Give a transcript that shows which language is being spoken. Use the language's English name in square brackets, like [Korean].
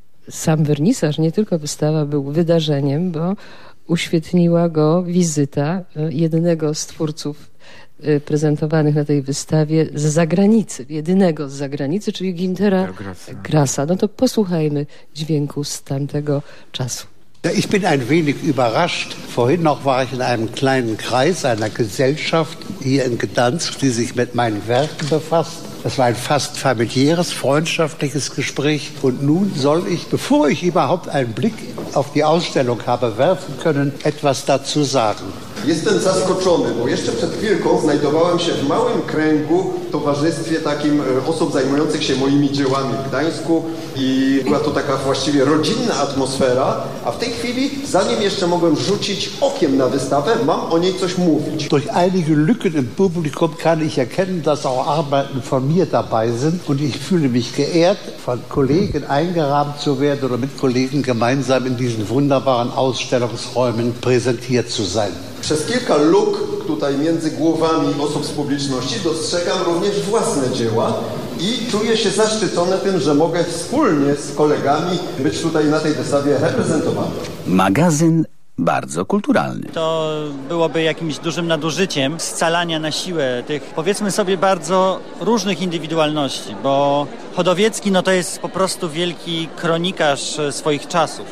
[Polish] Sam wernisaż, nie tylko wystawa, był wydarzeniem, bo uświetniła go wizyta jednego z twórców prezentowanych na tej wystawie z zagranicy, jedynego z zagranicy, czyli Gintera Grassa. No to posłuchajmy dźwięku z tamtego czasu. [German] Ja bin ein wenig überrascht. Vorhin noch war ich in einem kleinen Kreis einer Gesellschaft hier in Gdansk, die sich mit meinem Werk befasst. Das war ein fast familiäres, freundschaftliches Gespräch. Und nun soll ich, bevor ich überhaupt einen Blick auf die Ausstellung habe werfen können, etwas dazu sagen. [Polish] Jestem zaskoczony, bo jeszcze przed chwilką znajdowałem się w małym kręgu, towarzystwie takim osób zajmujących się moimi dziełami w Gdańsku i była to taka właściwie rodzinna atmosfera, a w tej chwili, zanim jeszcze mogłem rzucić okiem na wystawę, mam o niej coś mówić. [German] Durch einige Lücken im Publikum kann ich erkennen, dass auch Arbeiten von mir dabei sind und ich fühle mich geehrt, von Kollegen eingerahmt zu werden oder mit Kollegen gemeinsam in diesen wunderbaren Ausstellungsräumen präsentiert zu sein. [Polish] Przez kilka luk tutaj między głowami osób z publiczności dostrzegam również własne dzieła i czuję się zaszczycony tym, że mogę wspólnie z kolegami być tutaj na tej wystawie reprezentowany. Magazyn bardzo kulturalny. To byłoby jakimś dużym nadużyciem scalania na siłę tych, powiedzmy sobie, bardzo różnych indywidualności, bo Chodowiecki no to jest po prostu wielki kronikarz swoich czasów.